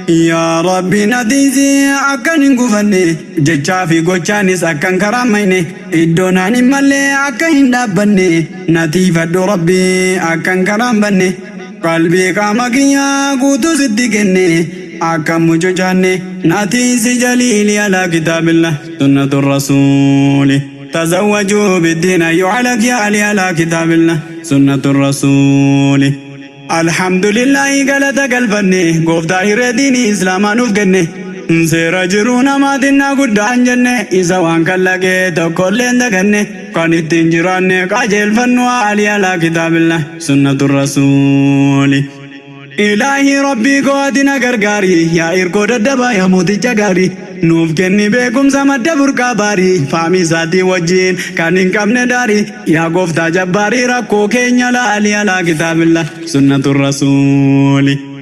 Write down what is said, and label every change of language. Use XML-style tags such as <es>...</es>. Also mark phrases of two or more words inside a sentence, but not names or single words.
<om>Yaa Rabbi na tiisi akkan hin gufanne jechaa fi gochaanis akkan karaan mayne iddoo naan hin malle akka hin dhaabbanne na tiifadhu Rabbi akkan karaan banne qalbii qaama kiyya guutuu sitti kenne akkan mucucaanne na tiisi jaliili</om> <ar>على كتاب الله سنة الرسول. تزوجوا بالدين أيها الأخ يا علي على كتاب الله سنة الرسول. الحمد لله</ar> <om>galata galfanne gooftaa hiree diinii islaamaa nuuf kenne. Seera jiruu namaatiin na guddaan jenne isa waan kallaqee tokkollee hin daganne kan ittiin jiraanne qajeelfannu Ali</om> <ar>على كتاب الله سنة الرسول.</ar> <om>Ilaahi Rabbii koo ati na gargaari yaa irkoo daddabaa yaa mooticha gaari nuuf kenni beekumsa madda burqaa baari faamii isaatii wajjin kan hin qabne daari yaa gooftaa jabbaarii rakkoo keenya laali</om> <ar>على كتاب الله سنة الرسول.</ar>